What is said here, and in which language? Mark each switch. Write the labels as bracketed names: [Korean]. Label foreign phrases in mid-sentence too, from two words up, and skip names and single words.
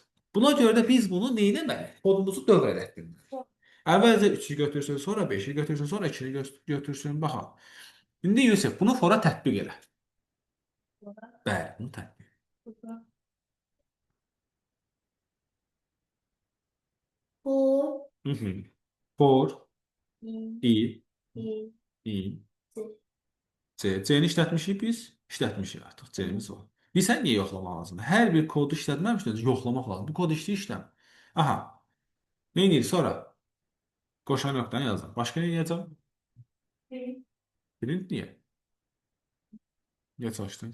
[Azerbaijani] Buna görə də biz bunu nə etməliyik? Kodumuzu dövr elətdirməliyik. Əvvəlcə 3-ü götürsün, sonra 5-i götürsün, sonra 2-ni götürsün. Baxın. İndi Yusuf bunu fora tətbiq elə. Bəli, bunu tətbiq. Bu, Mhm. For, i, i, i, i, c. c. C-ni işlətmişik biz. İşlətmişik artıq. C-miz var. Bilsən niyə yoxlamaq lazımdır? Hər bir kodu işlətməmişdən yoxlamaq lazımdır. Bu kod işləyir, işləmir. Aha. Nə edir sonra? Qoşan nöqtəni yazdım. Başqa nə yazacağım? Bir, Print niyə? Niyə çalışdın?